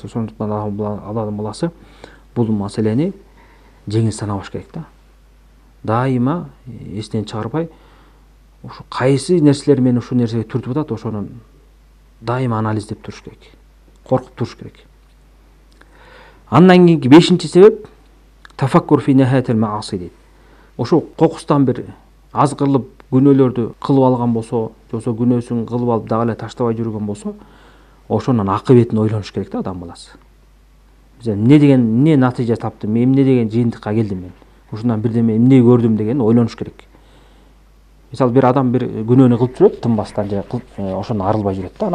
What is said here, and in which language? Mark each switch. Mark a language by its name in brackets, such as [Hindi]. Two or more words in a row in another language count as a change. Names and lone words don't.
[Kyrgyz] Ошондуктан адам баласы бул маселени жеңил санабаш керек да. Дайыма эстен чыгарбай, ушу кайсы нерселер мени ушул нерсеге түртүп атат, ошонун дайыма анализдеп туруш керек. Коркуп туруш керек. Андан кийинки 5-чи себеп [Arabic] تفكر في نهاية المعاصي [Kyrgyz] дейт. Ошо кокустан бир аз кылып күнөөлөрдү кылып алган болсо, жоксо күнөөсүн кылып алып дагы эле таштабай жүргөн болсо, ошонун акыбетин ойлонуш керек да адам баласы. Эмне натыйжа таптым, эмне деген жыйынтыкка келдим мен. Ушундан бирдеме эмне көрдүм деген ойлонуш керек. Мисалы бир адам бир күнөөнү кылып жүрөт, тынбастан же ошондон арылбай жүрөт да.